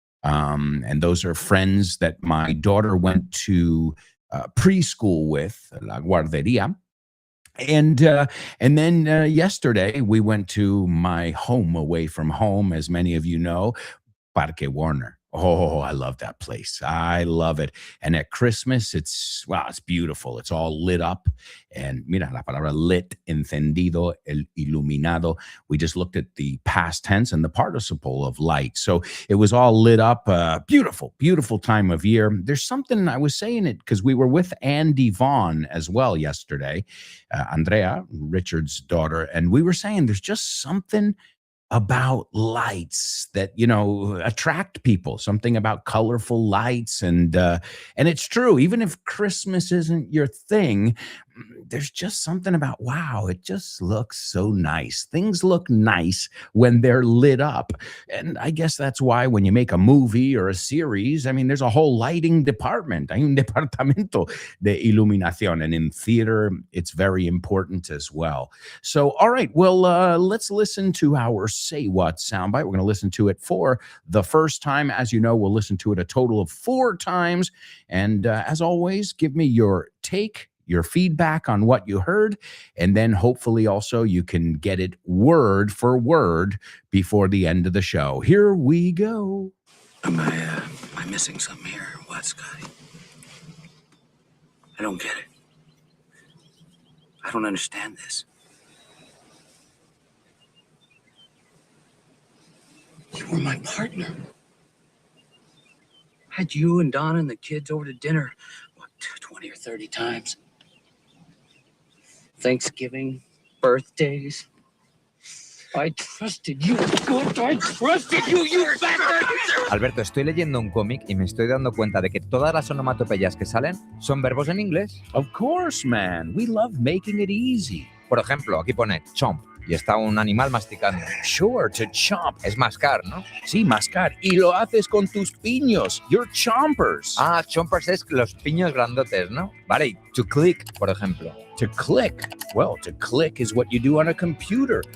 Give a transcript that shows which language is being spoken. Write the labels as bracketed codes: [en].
[en] And those are friends that my daughter went to preschool with, La Guarderia. And then yesterday we went to my home away from home, as many of you know, Parque Warner. Oh, I love that place. I love it. And at Christmas, it's beautiful. It's all lit up. [es] And mira, la palabra lit, encendido, el iluminado. [en] We just looked at the past tense and the participle of light. So it was all lit up. Beautiful, beautiful time of year. There's something, I was saying it because we were with Andy Vaughn as well yesterday, Andrea, Richard's daughter. And we were saying there's just something about lights that attract people, something about colorful lights, and it's true. Even if Christmas isn't your thing, there's just something about, wow, it just looks so nice. Things look nice when they're lit up. And I guess that's why when you make a movie or a series, there's a whole lighting department. [es] Hay un departamento de iluminación. [en] And in theater, it's very important as well. So, all right, well, let's listen to our Say What soundbite. We're going to listen to it for the first time. As you know, we'll listen to it a total of 4 times. And as always, give me your take, your feedback on what you heard, and then hopefully also you can get it word for word before the end of the show. Here we go. Am I missing something here? What, Scotty? I don't get it. I don't understand this. You were my partner. Had you and Donna and the kids over to dinner, what, 20 or 30 times? Thanksgiving, birthdays. I trusted you. I trusted you, you bastard! [es] Alberto, estoy leyendo un cómic y me estoy dando cuenta de que todas las onomatopeyas que salen son verbos en inglés. [en] Of course, man. We love making it easy. [es] Por ejemplo, aquí pone chomp y está un animal masticando. [en] Sure, to chomp. [es] Es mascar, ¿no? Sí, mascar. Y lo haces con tus piños. [en] You're chompers. [es] Ah, chompers es los piños grandotes, ¿no? Vale, y to click, por ejemplo. [en] To click. Well, to click is what you do on a computer.